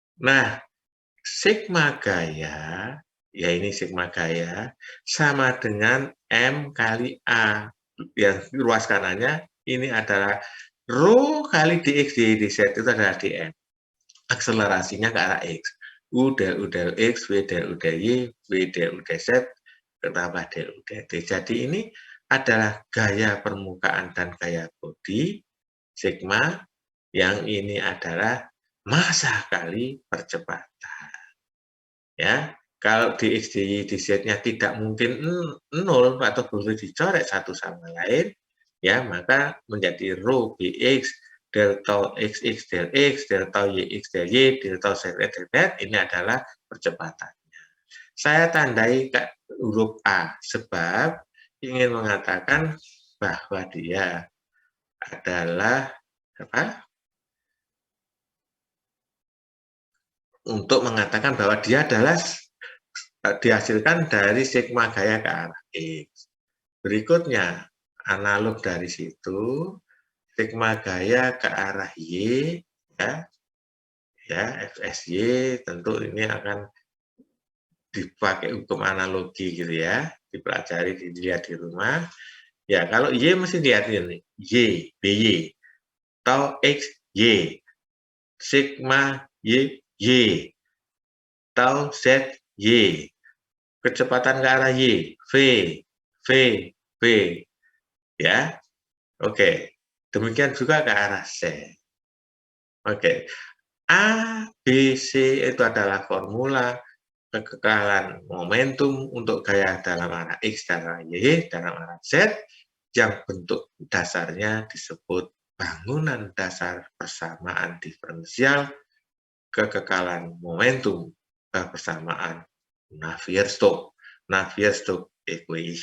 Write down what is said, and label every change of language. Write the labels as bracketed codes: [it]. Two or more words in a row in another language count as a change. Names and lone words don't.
[id] Nah, sigma gaya, ya ini sigma gaya, sama dengan M kali A. Yang ruas kanannya ini adalah rho kali dx dy dz itu adalah dm. Akselerasinya ke arah x. U del U del x, V del U del y, V del U del z, ditambah del U del t. Jadi ini adalah gaya permukaan dan gaya bodi, sigma, yang ini adalah massa kali percepatan. Ya, kalau dx dy dz-nya tidak mungkin 0 atau boleh dicoret satu sama lain, ya maka menjadi rho bx del tau xx del x, del tau yx del y, del tau z del z, ini adalah percepatannya. Saya tandai huruf A sebab ingin mengatakan bahwa dia adalah apa? Untuk mengatakan bahwa dia adalah dihasilkan dari sigma gaya ke arah X. Berikutnya, analog dari situ, sigma gaya ke arah Y, ya FSY, tentu ini akan dipakai hukum analogi gitu ya, dipelajari, dilihat di rumah. Ya, kalau Y mesti lihat ini, Y, BY, tau X, Y, sigma Y, Y, tau Z, Y, kecepatan ke arah Y, V, V, ya, oke. Demikian juga ke arah Z. Oke, A, B, C itu adalah formula kekekalan momentum untuk gaya dalam arah X dan arah Y, dalam arah Z, yang bentuk dasarnya disebut bangunan dasar persamaan diferensial kekekalan momentum persamaan Navier-Stokes equation.